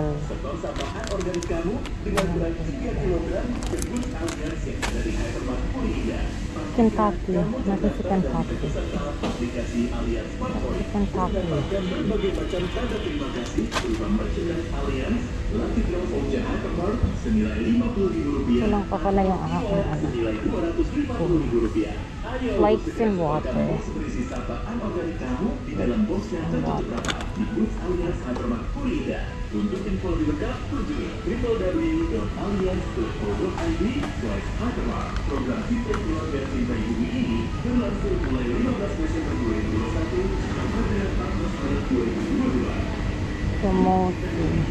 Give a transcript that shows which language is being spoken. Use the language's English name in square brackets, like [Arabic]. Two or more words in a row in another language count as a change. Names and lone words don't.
[Indonesian] Setor sampah anorganik kamu dengan berat 3 kg ke Goods Allianz yang ada di Hypermart Puri Indah. Kentucky. Nasi si Kentucky. Aplikasi Allianz Favorit Kentucky. mendapatkan berbagai macam tanda terima kasih berupa merchandise Allianz, [English] Lucky Draw voucher [Indonesian] Hypermart senilai Rp50.000 [Filipino] Kulang pa pala yung aking ano. [Indonesian] senilai Rp250.000. Ayo [English] Flakes and water. [Indonesian] box berisi sampah anorganik kamu di dalam box yang cocok berapa di Goods Allianz Hypermart Puri Indah. Untuk info lebih lengkap kunjungi www.allianz.co.id/hypermart. Program Cintai Keluarga Cintai Bumi ini berlangsung mulai 15 Desember 2021 sampai 14 Maret 2022. Smoothie.